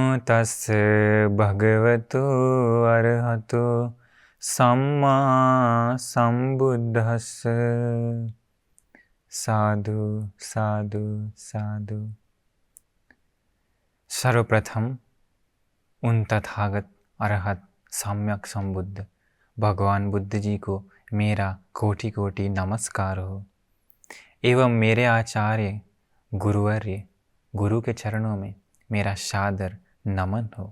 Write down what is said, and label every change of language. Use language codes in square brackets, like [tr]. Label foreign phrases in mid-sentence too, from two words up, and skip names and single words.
[pi] तस्य भगवतो अरहतो सम्मा सम्बुद्धस्य। साधु साधु साधु। [hi] सर्वप्रथम उन तथागत अरहत सम्यक संबुद्ध भगवान बुद्ध जी को मेरा कोटि कोटि नमस्कार हो एवं मेरे आचार्य गुरुवर्य गुरु के चरणों में मेरा सादर नमन हो।